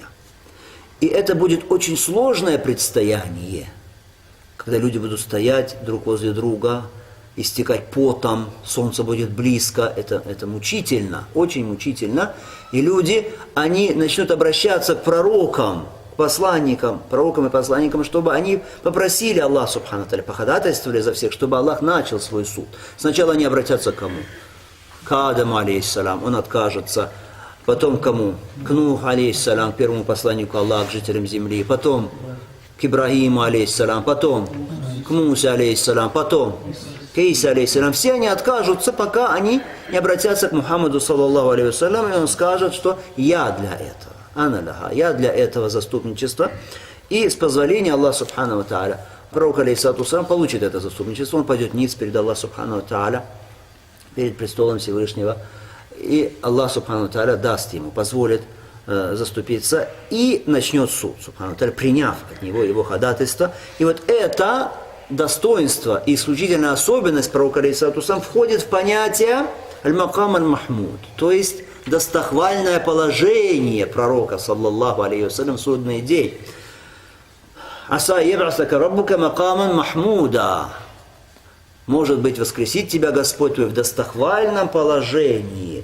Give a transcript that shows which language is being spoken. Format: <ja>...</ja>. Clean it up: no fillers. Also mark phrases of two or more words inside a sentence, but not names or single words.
<ru>И это будет очень сложное предстояние, когда люди будут стоять друг возле друга, истекать потом, солнце будет близко, это мучительно, очень мучительно. И люди, они начнут обращаться к пророкам, посланникам, пророкам и посланникам, чтобы они попросили Аллаха</ru> <ar>سبحانه وتعالى,</ar> <ru>походатайствовали за всех, чтобы Аллах начал свой суд. Сначала они обратятся к кому? К Адаму алейхиссалям, он откажется. Потом к кому? К Нуху алейхиссалям, первому посланнику Аллаха, к жителям земли. Потом к Ибрагиму алейхиссалям, потом к Мусе алейхиссалям, потом к к Исе, алейхиссалям, все они откажутся, пока они не обратятся к Мухаммаду,</ru> <ar>صلى الله عليه وسلم,</ar> <ru>и он скажет, что я для этого,</ru> <ar>أنا لها,</ar> <ru>я для этого заступничества. И с позволения Аллаха</ru> <ar>سبحانه وتعالى,</ar> <ru>пророк</ru> <ar>عليه الصلاة والسلام</ar> <ru>получит это заступничество, он пойдет ниц перед Аллахом</ru> <ar>سبحانه وتعالى,</ar> <ru>перед престолом Всевышнего, и</ru> <ar>الله سبحانه وتعالى</ar> <ru>даст ему, позволит заступиться, и начнет суд,</ru> <ar>سبحانه وتعالى,</ar> <ru>приняв от него его ходатайство. И вот это достоинство и исключительная особенность пророка</ru> <ar>عليه الصلاة والسلام</ar> <ru>входит в понятие</ru> <ar>المقام المحمود,</ar> <ru>то есть достохвальное положение пророка,</ru> <ar>صلى الله عليه وسلم,</ar> <ru>в судный день.</ru> <ar>عسى يبعثك ربك مقاما محمودا.</ar> <ru>Может быть, воскресит тебя Господь твой в достохвальном положении.</ru>